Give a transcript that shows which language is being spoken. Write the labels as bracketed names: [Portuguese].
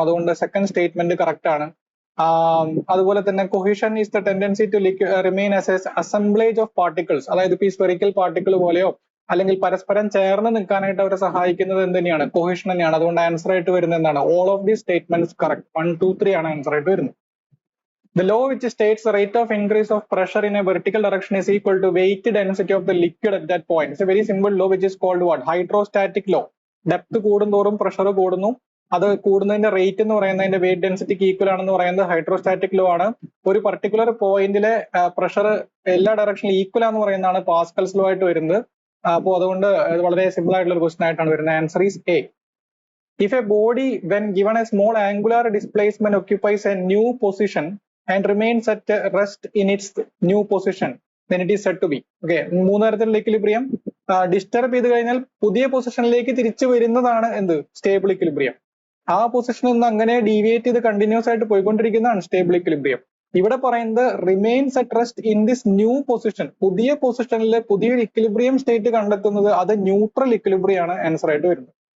[Malayalam] അതുകൊണ്ട് second statement correct ആണ്. അതുപോലെ തന്നെ [English] cohesion is the tendency to remain as a assemblage of particles, [Malayalam] അതായത് ഇപ്പൊ ഈ സ്പെറിക്കൽ പാർട്ടിക്കിൾ പോലെയോ അല്ലെങ്കിൽ പരസ്പരം ചേർന്ന് നിൽക്കാനായിട്ട് അവരെ സഹായിക്കുന്നത് എന്ത് തന്നെയാണ്? കൊഹിഷൻ തന്നെയാണ്. അതുകൊണ്ട് ആൻസർ ആയിട്ട് വരുന്നത് എന്താണ്? [English] All of these statements correct. [Malayalam] 1, 2, 3 ആണ് ആൻസർ ആയിട്ട് വരുന്നത്. [English] The law which states the rate of increase of pressure in a vertical direction is equal to weight density of the liquid at that point. It's a very simple law which is called what? Hydrostatic law. [Malayalam] Depth കൂടുന്തോറും pressure കൂടുന്നു. അത് കൂടുന്നതിന്റെ rate എന്ന് പറയുന്നത് അതിന്റെ wait ഡെൻസിറ്റിക്ക് equal ആണെന്ന് പറയുന്നത് hydrostatic law ആണ്. ഒരു പർട്ടിക്കുലർ പോയിന്റിലെ പ്രഷർ എല്ലാ ഡയറക്ഷനിലും ഈക്വൽ ആണെന്ന് പറയുന്നതാണ് പാസ്കൽസ് ലോ ആയിട്ട് വരുന്നത്. അപ്പോൾ അതുകൊണ്ട് വളരെ സിമ്പിൾ ആയിട്ടുള്ള ഒരു ക്വസ്റ്റൻ ആയിട്ടാണ് വരുന്നത്. [English] Answer is a. If a body when given a small angular displacement occupies a new position and remains at rest in its new position, then it is said to be. [Malayalam] Okay, മൂന്ന് തരത്തിലുള്ള equilibrium. Disturb ചെയ്ത് കഴിഞ്ഞാൽ പുതിയ പൊസിഷനിലേക്ക് തിരിച്ചു വരുന്നതാണ് എന്ത്? Stable equilibrium. ആ പൊസിഷനിൽ നിന്ന് അങ്ങനെ ഡീവിയേറ്റ് ചെയ്ത് കണ്ടിന്യൂസ് ആയിട്ട് പോയിക്കൊണ്ടിരിക്കുന്നതാണ് സ്റ്റേബിൾ ഇക്വിലിബ്രിയം. ഇവിടെ പറയുന്നത് [English] Remains at rest in this new position. [Malayalam] പുതിയ പൊസിഷനിൽ പുതിയൊരു ഇക്വിലിബ്രിയം സ്റ്റേറ്റ് കണ്ടെത്തുന്നത് അത് ന്യൂട്രൽ ഇക്വിലിബ്രിയം ആണ് ആൻസർ ആയിട്ട് വരുന്നത്.